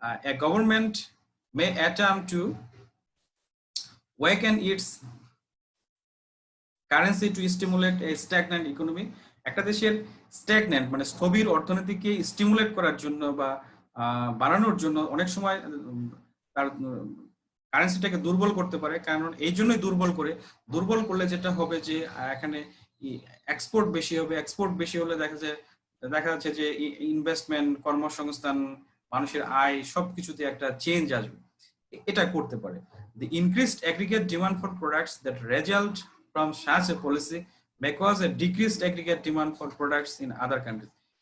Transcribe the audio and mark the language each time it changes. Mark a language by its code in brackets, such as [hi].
[en] A government may attempt to weaken its currency to stimulate a stagnant economy. [bn] একটা দেশের stagnant মানে স্থবির অর্থনীতিকে স্টিমুলেট করার জন্য বা বাড়ানোর জন্য অনেক সময় তার কারেন্সিটাকে দুর্বল করতে পারে। কারণ এই জন্যই দুর্বল করলে যেটা হবে যে এখানে এক্সপোর্ট বেশি হবে, এক্সপোর্ট বেশি হলে দেখা যাচ্ছে যে ইনভেস্টমেন্ট, কর্মসংস্থান, মানুষের আয় সবকিছুতে একটা চেঞ্জ আসবে, এটা করতে পারে। [en] The increased aggregate demand for products that result from such a policy may cause a decreased aggregate demand for products in other countries.